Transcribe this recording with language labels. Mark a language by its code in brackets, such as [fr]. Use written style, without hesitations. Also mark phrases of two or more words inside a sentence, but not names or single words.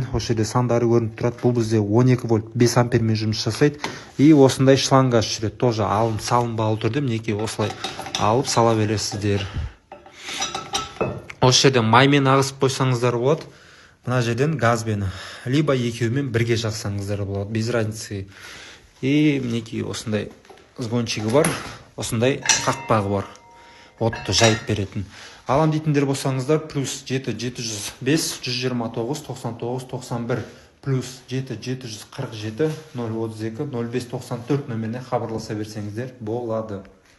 [kk] Осы жерде сандары көрініп тұрады. Бұл бізде 12 вольт 5 ампермен жұмыс жасайды. И осындай шлангасы жүреді. Тоже салынбалы түрде мінекей осылай алып сала бересіздер. Осы жерде маймен ағызып қойсаңыздар болады. Мына жерден газбен, либо екеуімен бірге жақсаңыздар болады, [ru] без разницы. [kk] И мінекей осындай сгончигі бар, осындай қақпағы бар. Отты жайып беретін. Алам дейтіндер болсаңыздар, плюс 7 705 129 99 91 плюс 7 747 032 05 94 нөміріне хабарласа берсеңіздер болады.